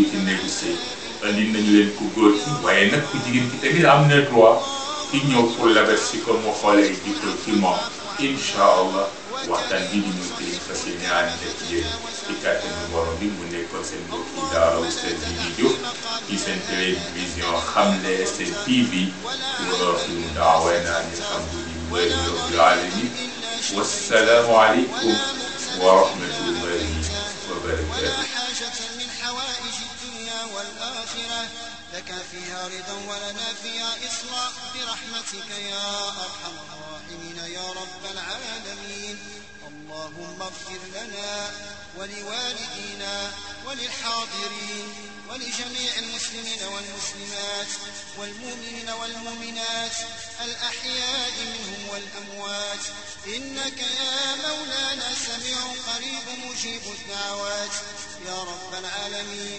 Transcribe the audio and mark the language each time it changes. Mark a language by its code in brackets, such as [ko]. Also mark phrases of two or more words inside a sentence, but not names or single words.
[wo] ci néegu sëy andi nañu leen ku góor ki waaye nag ku jigéen ki tamit am na droit ki ñëw pour labes si ko mu xoolee jikko ci moom [ar] إن شاء الله [wo] waxtaan bi di ñëw tey fas yéene ànd ak yéen ci kàttanu borom bi mu nekkoon seen mbokk yi daara oustaz Bibi Diouf ci seen télévision Xamle seen TV [ar] وآخر دعوانا الحمد لله رب العالمين والسلام عليكم ورحمة الله وبركاته. لك فيها رضا ولنا فيها إصلاح برحمتك يا أرحم الراحمين يا رب العالمين. اللهم اغفر لنا ولوالدينا وللحاضرين ولجميع المسلمين والمسلمات والمؤمنين والمؤمنات الأحياء منهم والأموات إنك يا مولانا سميع قريب مجيب الدعوات يا رب العالمين.